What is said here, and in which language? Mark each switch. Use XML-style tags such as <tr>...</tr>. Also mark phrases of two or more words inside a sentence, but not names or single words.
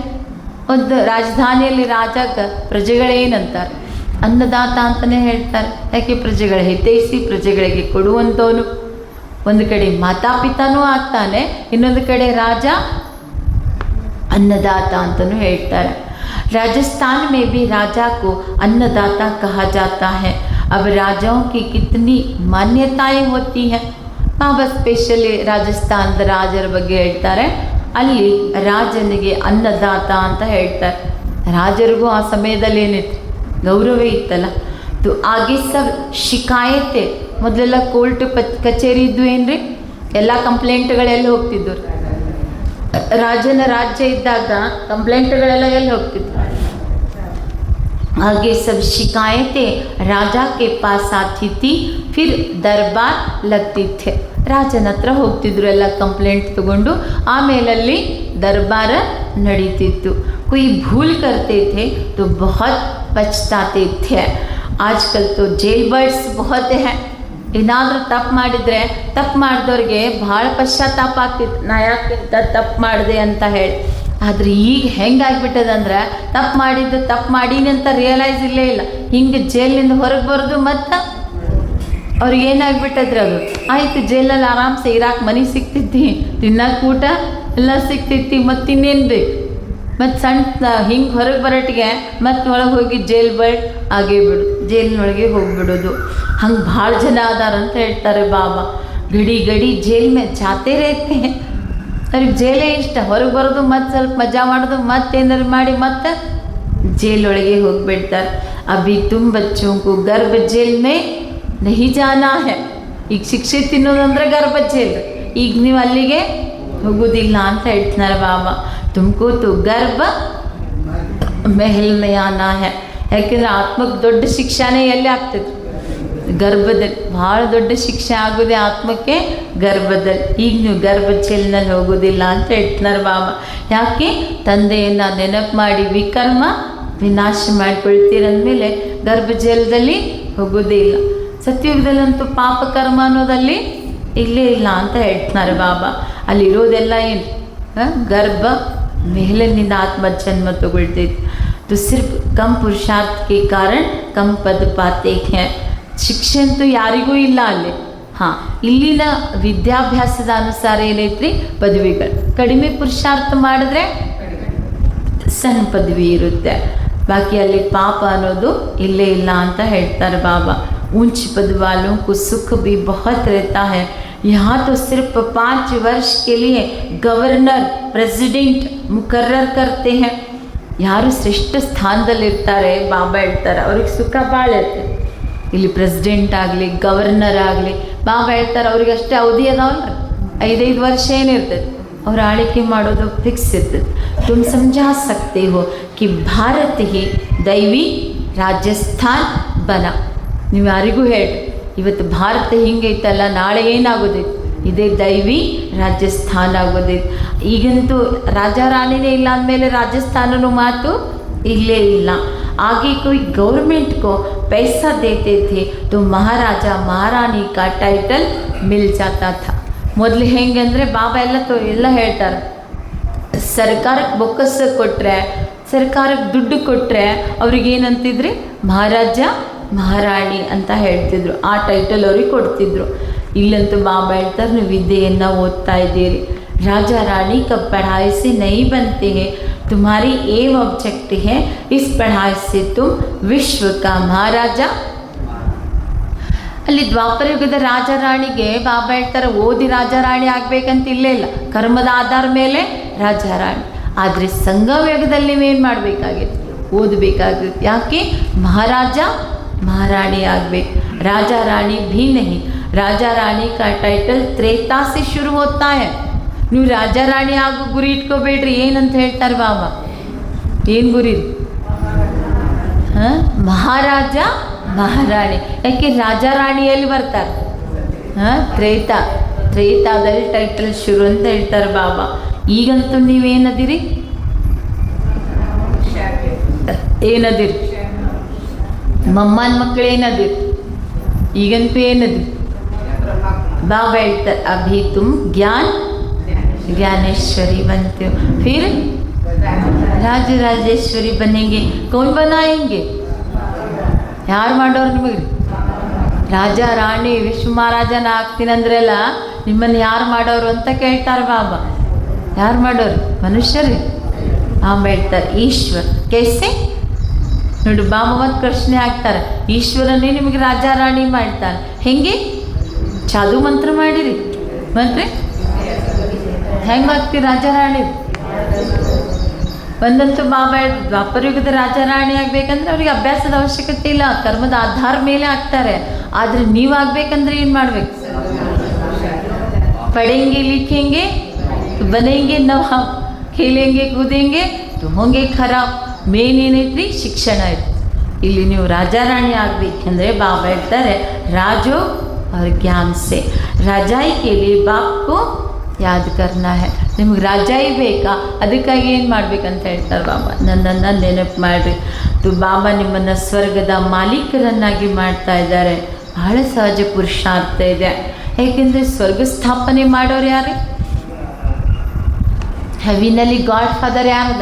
<kn>ಒಂದು ರಾಜಧಾನಿಯಲ್ಲಿ ರಾಜಕ್ಕೆ ಪ್ರಜೆಗಳೇನಂತಾರೆ? ಅನ್ನದಾತ ಅಂತಲೇ ಹೇಳ್ತಾರೆ. ಯಾಕೆ? ಪ್ರಜೆಗಳ ಹಿತೈಷಿ, ಪ್ರಜೆಗಳಿಗೆ ಕೊಡುವಂಥವನು. ಒಂದು ಕಡೆ ಮಾತಾಪಿತಾನೂ ಆಗ್ತಾನೆ, ಇನ್ನೊಂದು ಕಡೆ ರಾಜ अन्नदाता ಅಂತಲೂ ಹೇಳ್ತಾರೆ.</kn> <hi>राजस्थान में भी राजा को अन्नदाता कहा जाता है. अब राजाओं की कितनी मान्यताएं होती हैं.</hi> <kn>ಬಾಬಾ ಸ್ಪೆಷಲಿ ರಾಜಸ್ಥಾನದ ರಾಜರ ಬಗ್ಗೆ ಹೇಳ್ತಾರೆ. ಅಲ್ಲಿ ರಾಜನಿಗೆ ಅನ್ನದಾತ ಅಂತ ಹೇಳ್ತಾರೆ. ರಾಜರಿಗೂ ಆ ಸಮಯದಲ್ಲಿ ಏನಿತ್ತು? ಗೌರವ ಇತ್ತಲ್ಲ.</kn> <hi>तो आगे सब शिकायतें.</hi> <kn>ಮೊದಲೆಲ್ಲ ಕೋರ್ಟ್ ಕಚೇರಿ ಇದ್ದು ಏನ್ರಿ, ಎಲ್ಲ ಕಂಪ್ಲೇಂಟ್ಗಳೆಲ್ಲ ಹೋಗ್ತಿದ್ದರು. ರಾಜನ ರಾಜ್ಯ ಇದ್ದಾಗ ಕಂಪ್ಲೇಂಟ್ಗಳೆಲ್ಲ ಎಲ್ಲಿ ಹೋಗ್ತಿತ್ತು?</kn> <hi>आगे सब शिकायतें राजा के पास आती थी, फिर दरबार लगती थे.</hi> <kn>ರಾಜನ ಹತ್ರ ಹೋಗ್ತಿದ್ರು ಎಲ್ಲ ಕಂಪ್ಲೇಂಟ್ ತಗೊಂಡು, ಆಮೇಲಲ್ಲಿ ದರ್ಬಾರ ನಡೀತಿತ್ತು.</kn> <hi>कोई भूल करते थे तो बहुत पछताते थे. आजकल तो जेल बर्ड्स बहुत हैं.</hi> <kn>ಏನಾದರೂ ತಪ್ಪು ಮಾಡಿದರೆ ತಪ್ಪು ಮಾಡಿದವ್ರಿಗೆ ಭಾಳ ಪಶ್ಚಾತ್ತಾಪ ಆಗ್ತಿತ್ತು, ನಾ ಯಾಕೆ ತಪ್ಪು ಮಾಡಿದೆ ಅಂತ ಹೇಳಿ. ಆದರೆ ಈಗ ಹೆಂಗಾಗ್ಬಿಟ್ಟದಂದ್ರೆ ತಪ್ಪು ಮಾಡೀನಿ ಅಂತ ರಿಯಲೈಸ್ ಇಲ್ಲೇ ಇಲ್ಲ. ಹಿಂಗೆ ಜೈಲಿನಿಂದ ಹೊರಗೆ ಬರೋದು ಮತ್ತು ಅವ್ರಿಗೆ ಏನಾಗ್ಬಿಟ್ಟದ್ರಿ, ಅದು ಆಯಿತು ಜೈಲಲ್ಲಿ ಆರಾಮ್ಸೆ ಇರಾಕೆ ಮನೆ ಸಿಗ್ತೈತಿ, ತಿನ್ನಕ್ಕೆ ಊಟ ಎಲ್ಲ ಸಿಗ್ತೈತಿ, ಮತ್ತು ಇನ್ನೇನು ಬೇಕು. ಮತ್ತು ಸಣ್ಣ ಹಿಂಗೆ ಹೊರಗೆ ಬರೋಟ್ಟಿಗೆ ಮತ್ತು ಒಳಗೆ ಹೋಗಿ ಜೈಲ್ ಬರ್ಡ್ ಆಗೇ ಬಿಡು, ಜೈಲಿನೊಳಗೆ ಹೋಗಿಬಿಡೋದು. ಹಂಗೆ ಭಾಳ ಜನ ಅದಾರಂತ ಹೇಳ್ತಾರೆ ಬಾಬಾ.</kn> <hi>गड़ी जेल में जाते रहते हैं.</hi> <kn>ಅವ್ರಿಗೆ ಜೈಲೇ ಇಷ್ಟ, ಹೊರಗೆ ಬರೋದು ಮತ್ತು ಸ್ವಲ್ಪ ಮಜಾ ಮಾಡೋದು, ಮತ್ತೇನಾರು ಮಾಡಿ ಮತ್ತೆ ಜೈಲೊಳಗೆ ಹೋಗಿಬಿಡ್ತಾರೆ.</kn> <hi>अभी तुम बच्चों को गर्भ जेल में नहीं जाना है.</hi> <kn>ಈಗ ಶಿಕ್ಷೆ ತಿನ್ನೋದಂದ್ರೆ ಗರ್ಭ ಜೈಲ್, ಈಗ ನೀವು ಅಲ್ಲಿಗೆ ಹೋಗೋದಿಲ್ಲ ಅಂತ ಹೇಳ್ತಾರೆ ಬಾಬಾ.</kn> <hi>तुमको तो गर्भ महल में आना है.</hi> <kn>ಯಾಕೆಂದರೆ ಆತ್ಮಕ್ಕೆ ದೊಡ್ಡ ಶಿಕ್ಷಾನೇ ಎಲ್ಲಿ ಆಗ್ತದೆ? ಗರ್ಭದಲ್ಲಿ. ಭಾಳ ದೊಡ್ಡ ಶಿಕ್ಷೆ ಆಗೋದೇ ಆತ್ಮಕ್ಕೆ ಗರ್ಭದಲ್ಲಿ. ಈಗ ನೀವು ಗರ್ಭ ಜೈಲಿನಲ್ಲಿ ಹೋಗೋದಿಲ್ಲ ಅಂತ ಹೇಳ್ತಾರೆ ಬಾಬಾ. ಯಾಕೆ? ತಂದೆಯನ್ನು ನೆನಪು ಮಾಡಿ ವಿಕರ್ಮ ವಿನಾಶ ಮಾಡಿಕೊಳ್ತೀರಂದಮೇಲೆ ಗರ್ಭ ಜೈಲದಲ್ಲಿ ಹೋಗೋದೇ ಇಲ್ಲ. ಸತ್ಯುಗದಲ್ಲಂತೂ ಪಾಪಕರ್ಮ ಅನ್ನೋದಲ್ಲಿ ಇಲ್ಲೇ ಇಲ್ಲ ಅಂತ ಹೇಳ್ತಾರೆ ಬಾಬಾ. ಅಲ್ಲಿರೋದೆಲ್ಲ ಏನು? ಗರ್ಭ ಮೇಲಿನಿಂದ ಆತ್ಮ ಜನ್ಮ ತಗೊಳ್ತೈತಿ.</kn> <hi>तो सिर्फ कम पुरुषार्थ के कारण कम पद पाते हैं.</hi> <kn>ಶಿಕ್ಷೆ ಅಂತೂ ಯಾರಿಗೂ ಇಲ್ಲ ಅಲ್ಲಿ. ಹಾಂ, ಇಲ್ಲಿನ ವಿದ್ಯಾಭ್ಯಾಸದ ಅನುಸಾರ ಏನೈತ್ರಿ? ಪದವಿಗಳು. ಕಡಿಮೆ ಪುರುಷಾರ್ಥ ಮಾಡಿದ್ರೆ ಸಣ್ಣ ಪದವಿ ಇರುತ್ತೆ. ಬಾಕಿ ಅಲ್ಲಿ ಪಾಪ ಅನ್ನೋದು ಇಲ್ಲೇ ಇಲ್ಲ ಅಂತ ಹೇಳ್ತಾರೆ ಬಾಬಾ.</kn> <hi>ऊंच पद वालों को सुख भी बहुत रहता है. यहाँ तो सिर्फ 5 वर्ष के लिए</hi> <en>governor president</en> <hi>मुकर्रर करते हैं.</hi> <kn>ಯಾರು ಶ್ರೇಷ್ಠ ಸ್ಥಾನದಲ್ಲಿರ್ತಾರೆ ಬಾಬಾ ಹೇಳ್ತಾರೆ ಅವ್ರಿಗೆ ಸುಖ ಭಾಳ ಇರ್ತದೆ. ಇಲ್ಲಿ ಪ್ರೆಸಿಡೆಂಟ್ ಆಗಲಿ ಗವರ್ನರ್ ಆಗಲಿ ಬಾಬಾ ಹೇಳ್ತಾರೆ ಅವ್ರಿಗೆ ಅಷ್ಟೇ ಅವಧಿ ಅದಾವಲ್ರಿ, 5 ವರ್ಷ ಏನಿರ್ತದೆ ಅವ್ರು ಆಳ್ವಿಕೆ ಮಾಡೋದು ಫಿಕ್ಸ್ ಇರ್ತದೆ.</kn> <hi>तुम समझा सकते हो कि भारत ही दैवी राजस्थान बन.</hi> <kn>ನೀವು ಯಾರಿಗೂ ಹೇಳಿ ಇವತ್ತು ಭಾರತ ಹಿಂಗೈತಲ್ಲ, ನಾಳೆ ಏನಾಗೋದೈತಿ? ಇದೇ ದೈವಿ ರಾಜಸ್ಥಾನ ಆಗೋದೈತಿ. ಈಗಂತೂ ರಾಜ ರಾಣಿನೇ ಇಲ್ಲ ಅಂದಮೇಲೆ ರಾಜಸ್ಥಾನನೂ ಮಾತು ಇಲ್ಲೇ ಇಲ್ಲ.</kn> <hi>आगे कोई गवर्नमेंट को पैसा देते थे तो महाराजा महारानी का टाइटल मिल जाता था.</hi> <kn>ಮೊದಲು ಹೆಂಗೆ ಅಂದರೆ ಬಾಬಾ ಎಲ್ಲ ಹೇಳ್ತಾರೆ, ಸರ್ಕಾರಕ್ಕೆ ಬೊಕ್ಕಸ ಕೊಟ್ಟರೆ, ಸರ್ಕಾರಕ್ಕೆ ದುಡ್ಡು ಕೊಟ್ಟರೆ ಅವ್ರಿಗೇನಂತಿದ್ರಿ? ಮಹಾರಾಜ ಮಹಾರಾಣಿ ಅಂತ ಹೇಳ್ತಿದ್ರು. ಆ ಟೈಟಲ್ ಅವ್ರಿಗೆ ಕೊಡ್ತಿದ್ರು. ಇಲ್ಲಂತೂ ಬಾಬಾ ಹೇಳ್ತಾರೆ ನೀವು ವಿದ್ಯೆಯನ್ನು ಓದ್ತಾ ಇದ್ದೀರಿ.</kn> <hi>राजा रानी का पढ़ाई से नहीं बनते हैं, तुम्हारी</hi> <en>aim object</en> <hi>है इस पढ़ाई से तुम विश्व का महाराजा.</hi> <kn>ಅಲ್ಲಿ ದ್ವಾಪರ ಯುಗದ ರಾಜ ರಾಣಿಗೆ ಬಾಬಾ ಹೇಳ್ತಾರೆ ಓದಿ ರಾಜ ರಾಣಿ ಆಗಬೇಕಂತ ಇಲ್ಲೇ ಇಲ್ಲ, ಕರ್ಮದ ಆಧಾರ ಮೇಲೆ ರಾಜ ರಾಣಿ. ಆದರೆ ಸಂಗಮ ಯುಗದಲ್ಲಿ ನೀವೇನು ಮಾಡಬೇಕಾಗಿತ್ತು? ಓದಬೇಕಾಗಿತ್ತು. ಯಾಕೆ? ಮಹಾರಾಜ ಮಹಾರಾಣಿ ಆಗಬೇಕು.</kn> <hi>राजा रानी भी नहीं. राजा रानी का टाइटल त्रेता से शुरू होता है.</hi> <kn>ನೀವು ರಾಜ ರಾಣಿ ಆಗೋ ಗುರಿ ಇಟ್ಕೋಬೇಡ್ರಿ. ಏನಂತ ಹೇಳ್ತಾರೆ ಬಾಬಾ? ಏನು ಗುರಿ? ಹಾಂ, ಮಹಾರಾಜ ಮಹಾರಾಣಿ. ಯಾಕೆ ರಾಜ ರಾಣಿಯಲ್ಲಿ ಬರ್ತಾರೆ? ಹಾಂ, ತ್ರೇತಾದಲ್ಲಿ ಟೈಟಲ್ ಶುರು ಅಂತ ಹೇಳ್ತಾರೆ ಬಾಬಾ. ಈಗಂತೂ ನೀವೇನದಿರಿ? ಏನದಿರಿ? ಮಮ್ಮನ ಮಕ್ಕಳು ಏನದಿರಿ? ಈಗಂತೂ ಏನದಿರಿ? ಬಾಬಾ ಹೇಳ್ತಾರೆ</kn> <hi>अभी तुम ज्ञानेश्वरी बनते हो, फिर राजेश्वरी बनेंगे. कौन बनाएंगे?</hi> <kn>ಯಾರು ಮಾಡೋರು ನಿಮಗೆ? ರಾಜ ರಾಣಿ ವಿಶ್ವ ಮಹಾರಾಜನ ಆಗ್ತೀನಂದ್ರೆಲ್ಲ ನಿಮ್ಮನ್ನು ಯಾರು ಮಾಡೋರು ಅಂತ ಕೇಳ್ತಾರೆ ಬಾಬಾ. ಯಾರು ಮಾಡೋರು? ಮನುಷ್ಯರೇ. ಹೇಳ್ತಾರೆ</kn> <hi>ईश्वर कैसे</hi> <kn>ನೋಡಿ. ಬಾಬಾ ಮತ್ತು ಪ್ರಶ್ನೆ ಹಾಕ್ತಾರೆ, ಈಶ್ವರನೇ ನಿಮಗೆ ರಾಜ ರಾಣಿ ಮಾಡ್ತಾನೆ ಹೆಂಗೆ? ಚಾದು ಮಂತ್ರ ಮಾಡಿರಿ. ಮಂತ್ರಿ ಹೆಂಗೆ ಆಗ್ತೀವಿ ರಾಜ ರಾಣಿ? ಒಂದಂತೂ ಬಾಬಾ ದ್ವಾಪರ ಯುಗದ ರಾಜ ರಾಣಿ ಆಗಬೇಕಂದ್ರೆ ಅವ್ರಿಗೆ ಅಭ್ಯಾಸದ ಅವಶ್ಯಕತೆ ಇಲ್ಲ, ಕರ್ಮದ ಆಧಾರ ಮೇಲೆ ಆಗ್ತಾರೆ. ಆದರೆ ನೀವು ಆಗಬೇಕಂದ್ರೆ ಏನು ಮಾಡಬೇಕು?</kn> <hi>पढ़ेंगे लिखेंगे तो बनेंगे नवाब, खेलेंगे कूदेंगे तो होंगे खराब.</hi> <kn>ಮೇನ್ ಏನೈತ್ರಿ? ಶಿಕ್ಷಣ ಐತಿ. ಇಲ್ಲಿ ನೀವು ರಾಜಾರಾಣಿ ಆಗಬೇಕಂದ್ರೆ ಬಾಬಾ ಹೇಳ್ತಾರೆ</kn> <hi>राजो और ज्ञान से राजाई के लिए बाप को याद करना है.</hi> <kn>ನಿಮ್ಗೆ ರಾಜಾಯಿ ಬೇಕಾ? ಅದಕ್ಕಾಗಿ ಏನು ಮಾಡ್ಬೇಕಂತ ಹೇಳ್ತಾರೆ ಬಾಬಾ, ನನ್ನನ್ನು ನೆನಪು ಮಾಡಿರಿ. ತು ಬಾಬಾ ನಿಮ್ಮನ್ನು ಸ್ವರ್ಗದ ಮಾಲೀಕರನ್ನಾಗಿ ಮಾಡ್ತಾ ಇದ್ದಾರೆ. ಬಹಳ ಸಹಜ ಪುರುಷಾರ್ಥ ಇದೆ. ಏಕೆಂದರೆ ಸ್ವರ್ಗ ಸ್ಥಾಪನೆ ಮಾಡೋರು ಯಾರು? ಹೆವಿನಲ್ಲಿ</kn> <en>God Father</en> <kn>ಯಾರದ?</kn>